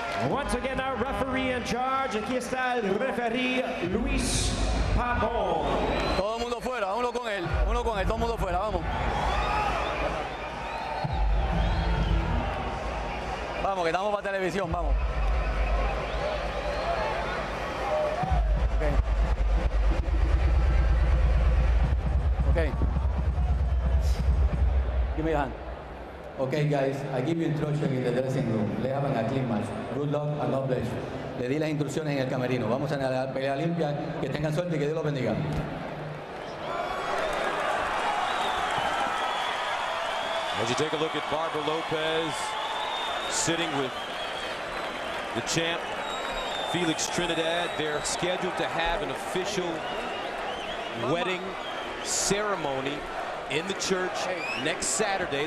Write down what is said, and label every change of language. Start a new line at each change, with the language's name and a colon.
English: Once again, our referee in charge.
Spanish: Aquí está el referee Luis Papo. Todo el mundo fuera, uno con él, todo el mundo fuera, vamos. Vamos, que estamos para televisión, vamos.
English: Okay. Give me your hand. Okay, guys, I give you instruction in the dressing room.
Spanish: Le hagan a
English: clean match. Good luck and God bless you.
Spanish: Le di las instrucciones en el camerino. Vamos a la pelea limpia. Que tengan suerte y que Dios los bendiga.
English: As you take a look at Barbara Lopez sitting with the champ, Felix Trinidad, they're scheduled to have an official wedding ceremony in the church next Saturday.